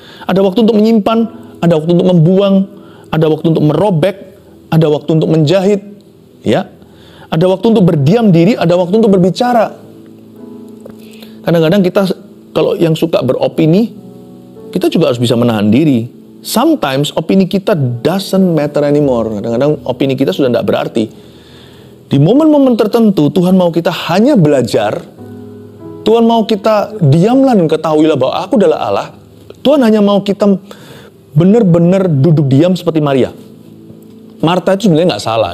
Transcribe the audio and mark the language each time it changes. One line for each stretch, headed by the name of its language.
Indonesian: Ada waktu untuk menyimpan, ada waktu untuk membuang, ada waktu untuk merobek, ada waktu untuk menjahit, ya. Ada waktu untuk berdiam diri, ada waktu untuk berbicara. Kadang-kadang kita kalau yang suka beropini, kita juga harus bisa menahan diri.
English: Sometimes
Indonesian: opini kita
English: doesn't matter anymore.
Indonesian: Kadang-kadang opini kita sudah tidak berarti. Di momen-momen tertentu Tuhan mau kita hanya belajar. Tuhan mau kita diamlah dan ketahuilah bahwa aku adalah Allah. Tuhan hanya mau kita benar-benar duduk diam seperti Maria. Marta itu sebenarnya nggak salah.